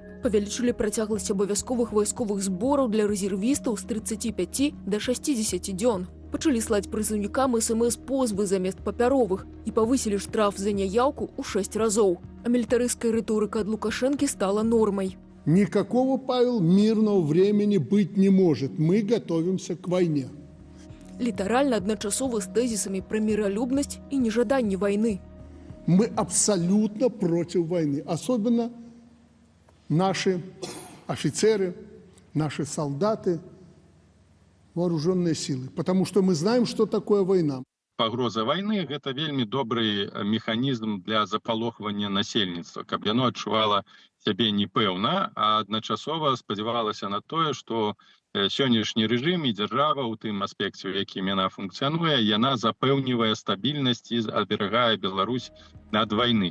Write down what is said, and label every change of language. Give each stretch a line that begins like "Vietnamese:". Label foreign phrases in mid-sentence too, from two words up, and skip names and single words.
Belarusian: Павялічылі працягласць абавязковых вайсковых збораў для рэзервістаў з 35 да 60 дзён. Пачалі слаць прызыўнікам СМС-позвы замест папяровых і павысілі штраф за няяўку ў 6 разоў. А мілітарысцкая рыторыка ад Лукашэнкі стала нормай.
Russian: Никакого, Павел, мирного времени быть не может. Мы готовимся к войне.
Belarusian: Літаральна адначасова з тэзісамі пра міралюбнасць і нежаданне вайны.
Russian: Мы абсолютно против войны. Особенно наши офицеры, наши солдаты, вооруженные силы. Потому что мы знаем, что такое война.
Belarusian: Пагроза вайны – гэта вельмі добры механізм для запалохвання насельніцтва, каб яно адчувала сябе непэўна, а адначасова спадзявалася на тое, што сённяшні рэжым і дзяржава ў тым аспекце, у якім яна функцыянуе, яна запэўнівае стабільнасць і аберагае Беларусь ад вайны.